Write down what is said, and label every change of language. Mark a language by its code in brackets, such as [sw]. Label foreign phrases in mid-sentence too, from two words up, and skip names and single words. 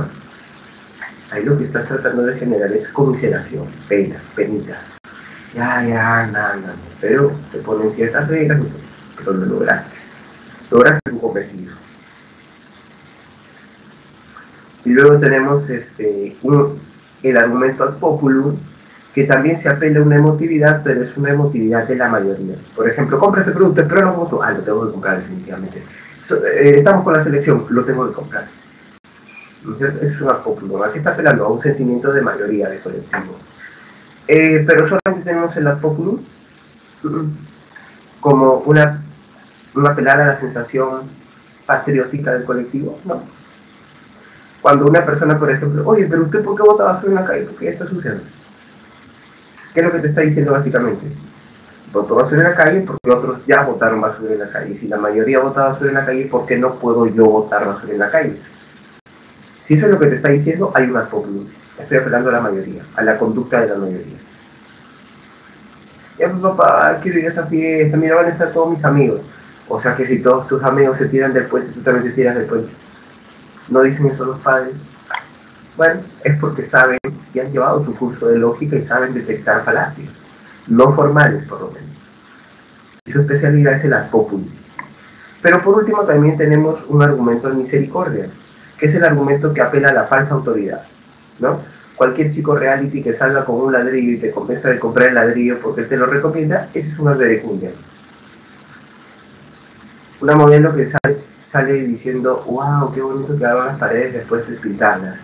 [es] Ahí lo que estás tratando de generar es conmiseración, penita. Ya, nada. Pero te ponen ciertas reglas, pero lo lograste. Lograste tu cometido. Y luego tenemos el argumento [la] ad populum, [es] que también se apela a una emotividad, pero es una emotividad de la mayoría. Por ejemplo, compra este producto, pero no como tú. Lo tengo que comprar definitivamente. Estamos con la selección, lo tengo que comprar. Es un [la] ad populum. [es] Aquí está apelando a un sentimiento de mayoría, de colectivo. Pero solamente tenemos el [la] ad populum [es] como una apelar a la sensación patriótica del colectivo, ¿no? Cuando una persona, por ejemplo, oye, pero usted ¿por qué bota basura en la calle? Porque ya está sucia. ¿Qué es lo que te está diciendo básicamente? Botó basura en la calle porque otros ya botaron basura en la calle. Y si la mayoría bota basura en la calle, ¿por qué no puedo yo botar basura en la calle? Si eso es lo que te está diciendo, hay un [la] ad populum. [es] Estoy apelando a la mayoría, a la conducta de la mayoría. Ya, papá, quiero ir a esa fiesta, mira, van a estar todos mis amigos. O sea que si todos tus amigos se tiran del puente, tú también te tiras del puente. ¿No dicen eso los padres? Bueno, es porque saben y han llevado su curso de lógica y saben detectar falacias, no formales por lo menos. Y su especialidad es el [la] ad populum. [es] Pero por último también tenemos un argumento de misericordia, que es el argumento que apela a la falsa autoridad, ¿no? Cualquier chico reality que salga con un ladrillo y te convenza de comprar el ladrillo porque él te lo recomienda, ese es una verecundia. Una modelo que sale diciendo, wow, qué bonito quedaron las paredes después de pintarlas.